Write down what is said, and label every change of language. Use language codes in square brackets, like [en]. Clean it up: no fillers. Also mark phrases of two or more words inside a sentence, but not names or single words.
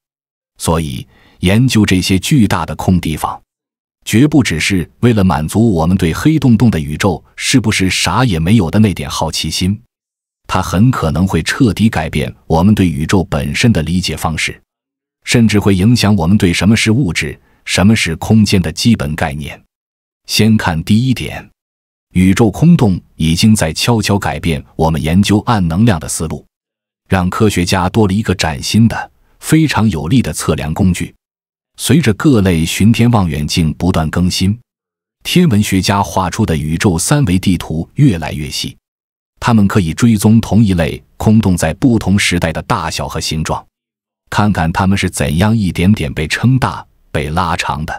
[zh] 所以，研究這些巨大的空地方，絕不只是為了滿足我們對黑洞洞的宇宙是不是啥也沒有的那點好奇心，它很可能會徹底改變我們對宇宙本身的理解方式，甚至會影響我們對什麼是物質、什麼是空間的基本概念。先看第一點，宇宙空洞已經在悄悄改變我們研究暗能量的思路，讓科學家多了一個嶄新的、非常有力的測量工具。隨着各類巡天望遠鏡不斷更新，天文學家畫出的宇宙三維地圖越來越細，他們可以追蹤同一類空洞在不同時代的大小和形狀，看看它們是怎樣一點點被撐大、被拉長的。